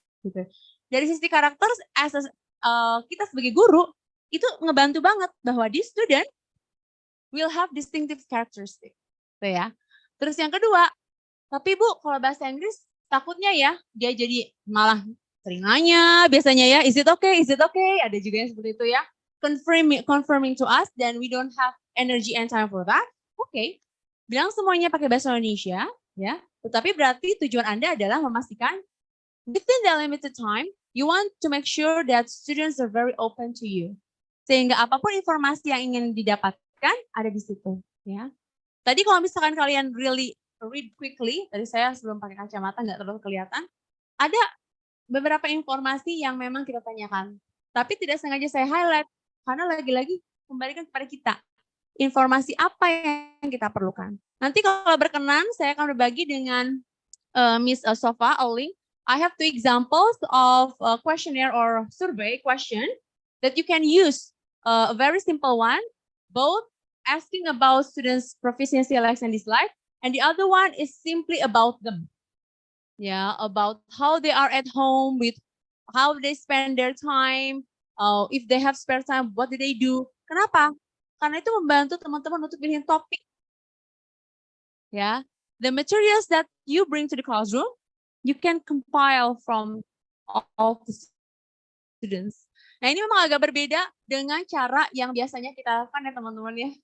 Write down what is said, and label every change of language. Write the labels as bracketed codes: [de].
[id] Gitu. Dari sisi karakter, kita sebagai guru, itu ngebantu banget bahwa [en] this student will have distinctive characteristic. [id] Gitu ya. Terus yang kedua, tapi Bu, kalau bahasa Inggris takutnya ya, dia jadi malah sering nanya, biasanya ya, [en] is it okay, [id] ada juga yang seperti itu ya. [en] Confirming to us, then we don't have energy and time for that. [id] Oke, bilang semuanya pakai bahasa Indonesia, ya. Tetapi berarti tujuan Anda adalah memastikan [en] within the limited time, you want to make sure that students are very open to you. [id] Sehingga apapun informasi yang ingin didapatkan ada di situ, ya. Tadi kalau misalkan kalian [en] really read quickly, [id] tadi saya sebelum pakai kacamata nggak terlalu kelihatan, ada beberapa informasi yang memang kita tanyakan. Tapi tidak sengaja saya highlight, karena lagi-lagi kembalikan kepada kita. Informasi apa yang kita perlukan. Nanti kalau berkenan, saya akan berbagi dengan Miss Sofa Oling. [en] I have 2 examples of questionnaire or survey question that you can use. A very simple one, both asking about students' proficiency, likes and dislike, and the other one is simply about them. Yeah, about how they are at home, with how they spend their time, if they have spare time, what do they do? [id] Kenapa? Karena itu membantu teman-teman untuk pilihin topik. Ya, [en] the materials that you bring to the classroom, you can compile from all the students. [id] Nah, ini memang agak berbeda dengan cara yang biasanya kita lakukan ya teman-teman ya.